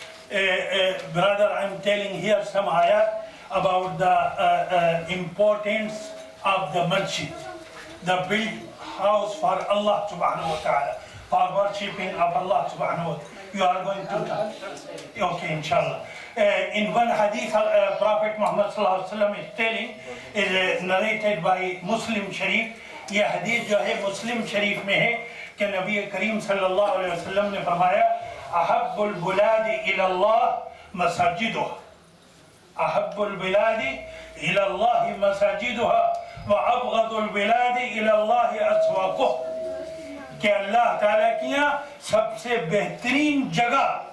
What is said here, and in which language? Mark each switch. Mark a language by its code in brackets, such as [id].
[en] brother I'm telling here some ayat about the importance of the masjid, the built house for Allah subhanahu wa ta'ala, for worshipping of Allah subhanahu wa ta'ala. You are going to okay inshallah. in one hadith, Prophet Muhammad sallallahu alaihi wasallam is telling, is narrated by Muslim Sharif. [ur] یہ حدیث جو ہے مسلم شریف میں ہے کہ نبی کریم صلی اللہ علیہ وسلم نے فرمایا [ar] احب البلاد الى اللہ مساجدها احب البلاد الى اللہ مساجدها وابغض البلاد الى اللہ اسواقها [ur] کہ اللہ تعالیٰ کی یہاں سب سے بہترین جگہ